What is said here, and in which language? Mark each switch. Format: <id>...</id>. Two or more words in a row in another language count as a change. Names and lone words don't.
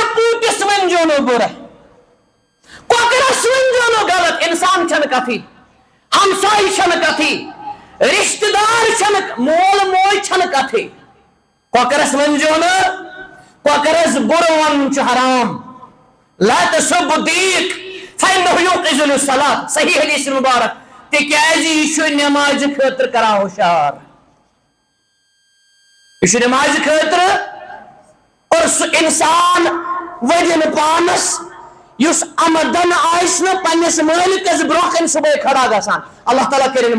<ks>پوٗتِس ؤنۍزیو نہٕ بُرٕ کۄکرس ؤنۍزیو نہٕ غلط انسان چھنہٕ کتھٕے ہمساے چھنہٕ کتھٕے رشتہٕ دار چھنہٕ مول موج چھنہٕ کتھٕے کۄکرس ؤنۍزیو نہٕ کۄکرس بُرٕ ونُن چھُ حرام</ks> <ar>لا تسبوا دیٖک فإنه يوقظ للصلاة</ar> <ks>صحیح حدیث مبارک تِکیازِ یہِ چھُ نٮ۪مازِ خٲطرٕ کران ہُشار یہِ چھُ نٮ۪مازِ خٲطرٕ اور سُہ انسان ؤدِن پانس یُس آمدن آسہِ نہٕ پننِس مٲلکس برونٛہہ کنہِ صبحٲے کھڑا گژھان اللہ تعالیٰ کٔرِنۍ</ks>